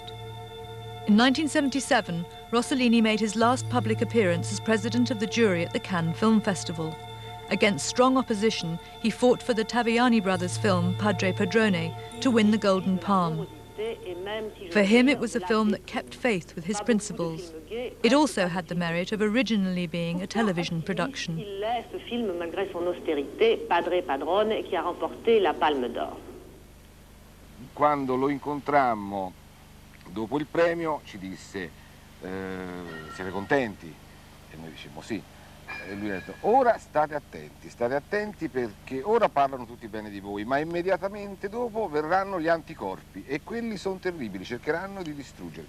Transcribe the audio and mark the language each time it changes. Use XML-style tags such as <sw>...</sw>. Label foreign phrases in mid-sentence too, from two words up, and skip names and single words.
<en>In 1977, Rossellini made his last public appearance as president of the jury at the Cannes Film Festival. Against strong opposition, he fought for the Taviani brothers' film Padre Padrone to win the Golden Palm. For him, it was a film that kept faith with his principles. It also had the merit of originally being a television production.</en> <fr>Il est ce film, malgré son austérité, Padre Padrone, qui a remporté la Palme d'Or.</fr> <it>Quando lo incontrammo dopo il premio ci disse siete contenti? E noi dicemmo sì. E lui ha detto ora state attenti perché ora parlano tutti bene di voi, ma immediatamente dopo verranno gli anticorpi e quelli sono terribili, cercheranno di distruggervi.</it>